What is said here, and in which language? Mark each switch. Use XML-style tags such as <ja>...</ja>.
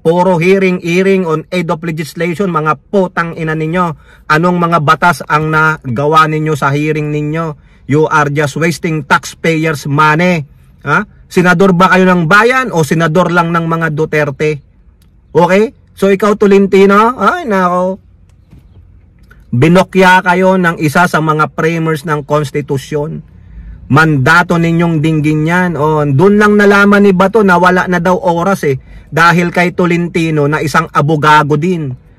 <en>Puro hearing on aid of legislation.</en> <tl>Mga putang ina ninyo. Anong mga batas ang nagawa ninyo sa hearing ninyo?</tl> <en>You are just wasting taxpayers' money.</en> <tl>Senador ba kayo ng bayan o senador lang ng mga Duterte? Okay? So ikaw, Tolentino, ay nako. Binokya kayo ng isa sa mga framers ng konstitusyon. Mandato ninyong dinggin yan. Doon lang nalaman ni Bato na wala na daw oras dahil kay Tolentino na isang abogado din.</tl>